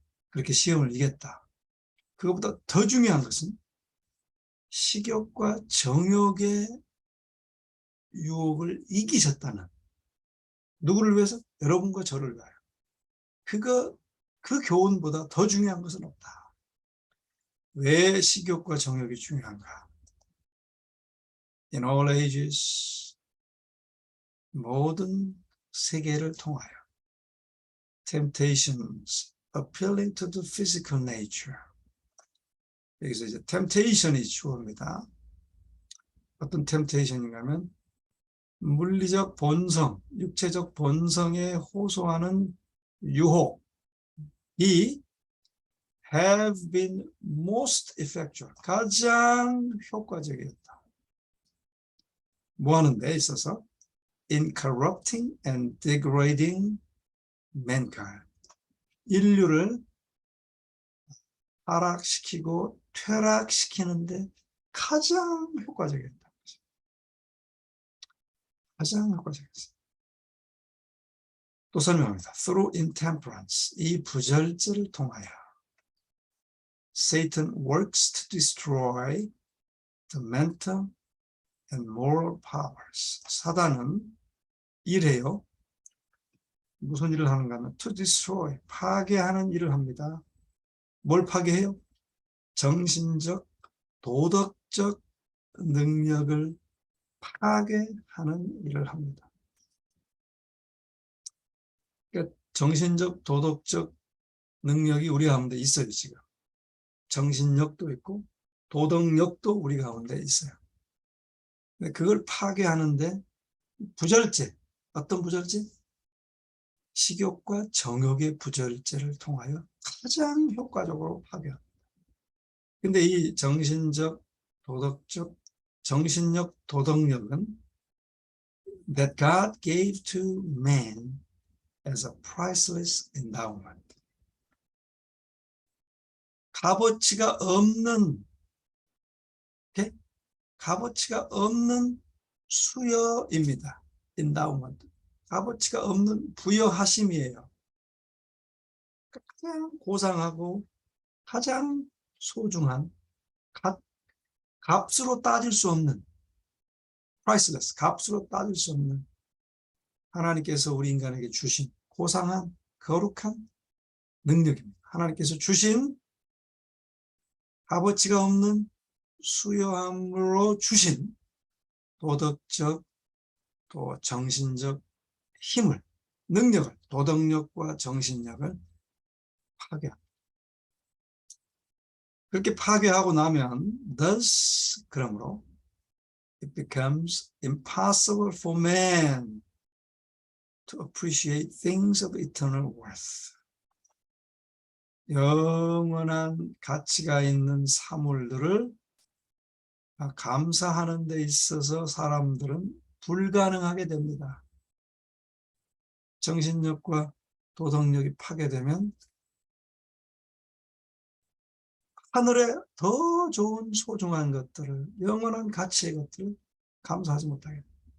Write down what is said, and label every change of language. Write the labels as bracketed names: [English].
[Korean] 그렇게 시험을 이겼다. 그것보다 더 중요한 것은 식욕과 정욕의 유혹을 이기셨다는, 누구를 위해서? 여러분과 저를 위하여. 그 교훈보다 더 중요한 것은 없다. 왜 식욕과 정욕이 중요한가? [English] In all ages, [Korean] 모든 세계를 통하여 [English] temptations appealing to the physical nature. [Korean] 여기서 이제 temptation이 주어입니다. 어떤 temptation인가 하면 물리적 본성, 육체적 본성에 호소하는 유혹이 [English] have been most effectual, [Korean] 가장 효과적이었다. 뭐 하는 데 있어서? [English] In corrupting and degrading mankind. [Korean] 인류를 타락시키고 퇴락시키는데 가장 효과적이었다. 가장 효과적이었어요. 또 설명합니다. [English] Through intemperance, [Korean] 이 부절제를 통하여 [English] Satan works to destroy the mental and moral powers. [Korean] 사단은 일해요. 무슨 일을 하는가 하면 to destroy, 파괴하는 일을 합니다. 뭘 파괴해요? 정신적, 도덕적 능력을 파괴하는 일을 합니다. 그러니까 정신적, 도덕적 능력이 우리 가운데 있어요, 지금. 정신력도 있고 도덕력도 우리 가운데 있어요. 근데 그걸 파괴하는데 부절제, 어떤 부절제? 식욕과 정욕의 부절제를 통하여 가장 효과적으로 파괴합니다. 근데 이 정신적, 도덕적, 정신력, 도덕력은 [English] that God gave to man as a priceless endowment. [Korean] 값어치가 없는, okay? 값어치가 없는 수여입니다. [English] endowment. [Korean] 값어치가 없는 부여하심이에요. 가장 고상하고 가장 소중한 값으로 따질 수 없는 priceless, 값으로 따질 수 없는 하나님께서 우리 인간에게 주신 고상한 거룩한 능력입니다. 하나님께서 주신 값어치가 없는 수여함으로 주신 도덕적 또 정신적 힘을, 능력을, 도덕력과 정신력을 파괴합니다. 그렇게 파괴하고 나면 [English] thus, [Korean] 그러므로 [English] it becomes impossible for man to appreciate things of eternal worth. [Korean] 영원한 가치가 있는 사물들을 감사하는 데 있어서 사람들은 불가능하게 됩니다. 정신력과 도덕력이 파괴되면 하늘에 더 좋은 소중한 것들을, 영원한 가치의 것들을 감사하지 못하게 됩니다.